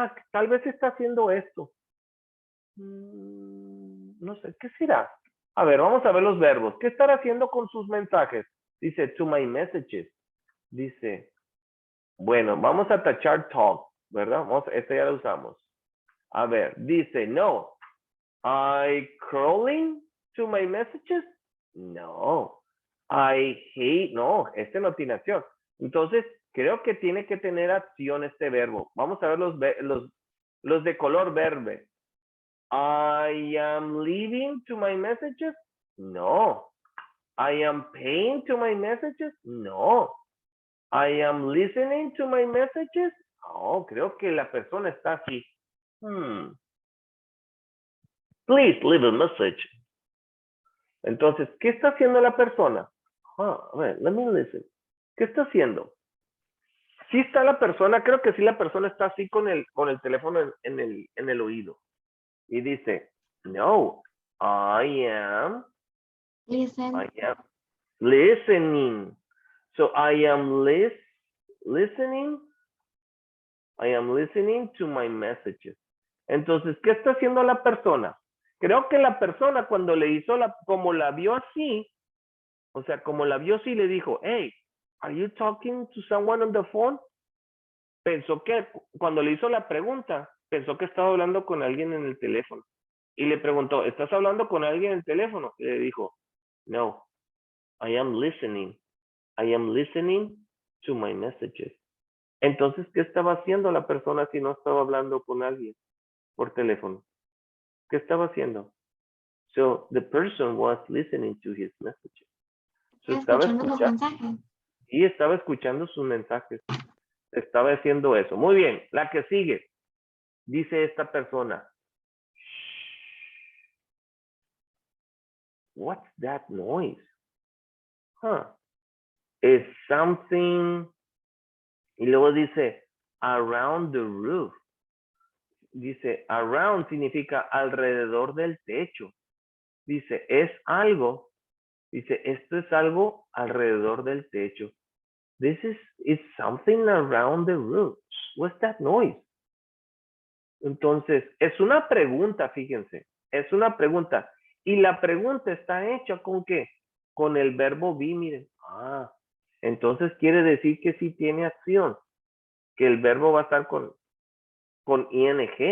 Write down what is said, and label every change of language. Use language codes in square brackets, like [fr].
[es] Tal vez está haciendo esto. No sé, ¿qué será? A ver, vamos a ver los verbos. ¿Qué estará haciendo con sus mensajes? Dice, [en] to my messages. [es] Dice, bueno, vamos a tachar talk, ¿verdad? Este ya lo usamos. A ver, dice, no. [en] I crawling to my messages? [es] No. [en] I hate, [es] no, este no tiene acción. Entonces, creo que tiene que tener acción este verbo. Vamos a ver los de color verde. [en] I am leaving to my messages? [es] No. [en] I am paying to my messages? [es] No. [en] I am listening to my messages? [es] Oh, creo que la persona está así. [en] Please leave a message. [es] Entonces, ¿qué está haciendo la persona? A ver, [en] let me listen. [es] ¿Qué está haciendo? Sí está la persona, creo que sí la persona está así con el teléfono en el oído. Y dice, no, [en] I am Listen. listening. So I am listening. I am listening to my messages. [es] Entonces, ¿qué está haciendo la persona? Creo que la persona cuando le hizo como la vio así, o sea, como la vio así, le dijo, [en] hey, are you talking to someone on the phone? [es] Pensó que cuando le hizo la pregunta, pensó que estaba hablando con alguien en el teléfono. Y le preguntó, ¿estás hablando con alguien en el teléfono? Y le dijo, no, [en] I am listening. I am listening to my messages. [es] Entonces, ¿qué estaba haciendo la persona si no estaba hablando con alguien por teléfono? ¿Qué estaba haciendo? [en] So, the person was listening to his messages. [es] So, estaba Escuchando los mensajes. y estaba escuchando sus mensajes. Estaba haciendo eso. Muy bien, la que sigue. Dice esta persona. [en] What's that noise? It's something. [es] Y luego dice, [en] around the roof. [es] Dice, around significa alrededor del techo. Dice, es algo. Dice, esto es algo alrededor del techo. [en] It's something around the roof. What's that noise? [es] Entonces, es una pregunta, fíjense. Es una pregunta. Y la pregunta está hecha con ¿qué? Con el verbo be, miren. Entonces quiere decir que sí tiene acción. Que el verbo va a estar con ing.